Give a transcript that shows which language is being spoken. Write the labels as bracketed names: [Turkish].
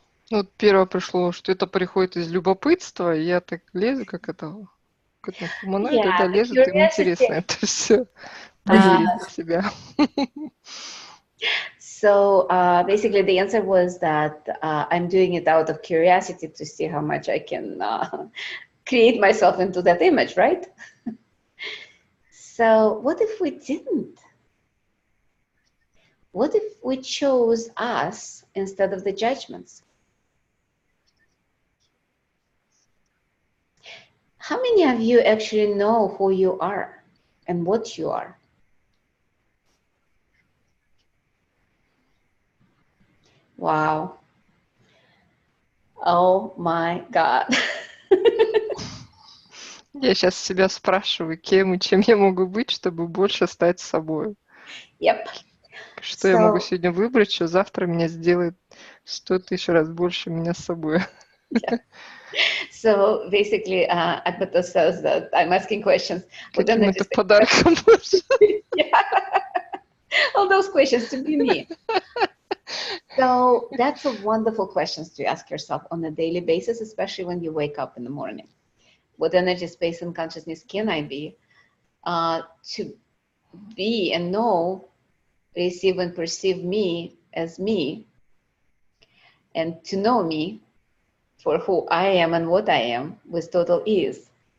[Russian] Ну, вот первое пришло, что это приходит из любопытства, и я так лезу, как это хуманоиды, да, лезут, им интересно это все проверить для себя. [English] So basically the answer was that I'm doing it out of curiosity to see how much I can create myself into that image, right? So what if we didn't? What if we chose us instead of the judgments? How many of you actually know who you are and what you are? Wow. Oh my God. [Russian] Я сейчас себя спрашиваю, кем и чем я могу быть, чтобы больше стать собой. [English] Yep. [Russian] Что я могу сегодня выбрать, что завтра меня сделает 100 000 раз больше меня с собой. [English] Yeah. So basically, Advaita says that I'm asking questions. [Russian] Каким-то подарком больше. [English] Yeah. All those questions to be me. So that's a wonderful questions to ask yourself on a daily basis, especially when you wake up in the morning. What energy, space, and consciousness can I be to be and know, receive and perceive me as me, and to know me for who I am and what I am with total ease.